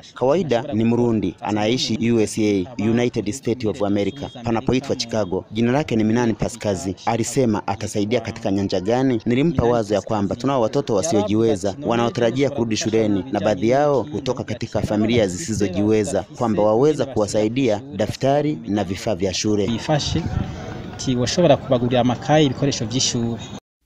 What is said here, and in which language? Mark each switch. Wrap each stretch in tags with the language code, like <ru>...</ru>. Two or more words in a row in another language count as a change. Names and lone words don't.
<sw>Kawaida ni Murundi anaishi USA, United States of America, panapoitwa Chicago. Jina lake ni Minani Paskazi. Alisema atasaidia katika nyanja gani? Nilimpa wazo ya kwamba tunao watoto wasiojiweza wanaotarajia kurudi shuleni na baadhi yao hutoka katika familia zisizojiweza, kwamba waweza kuwasaidia daftari na vifaa vya shule.</sw> <rn>Ifashe ti washobora kubagurira amakaye ibikoresho by'ishuri.</rn>